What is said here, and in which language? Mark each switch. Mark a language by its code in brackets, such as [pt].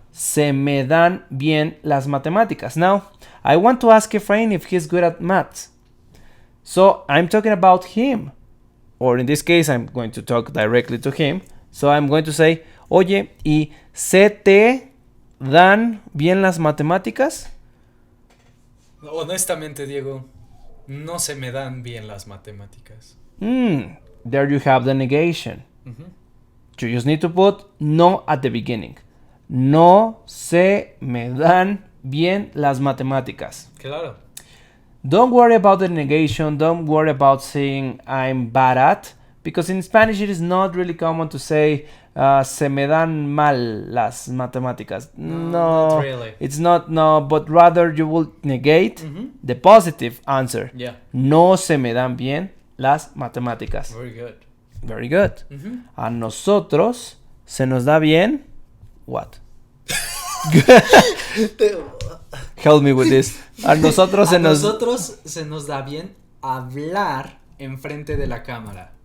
[es] Se me dan bien las matemáticas. [en] Now, I want to ask Efrain if he's good at maths. So I'm talking about him. Or in this case, I'm going to talk directly to him. So I'm going to say, [es] oye, ¿y se te dan bien las matemáticas? Honestamente, Diego, no se me dan bien las matemáticas. [en] There you have the negation. Mm-hmm. You just need to put no at the beginning. [es] No se me dan bien las matemáticas. Claro. [en] Don't worry about the negation. Don't worry about saying I'm bad at. Because in Spanish it is not really common to say [es] se me dan mal las matemáticas. No, [en] not really. It's not, no, but rather you will negate Mm-hmm. the positive answer. Yeah. [es] No se me dan bien las matemáticas. [en] Very good. Very good. Mm-hmm. [es] A nosotros se nos da bien. [en] What? Help me with this. [es] A nosotros se nos da bien hablar enfrente de la cámara.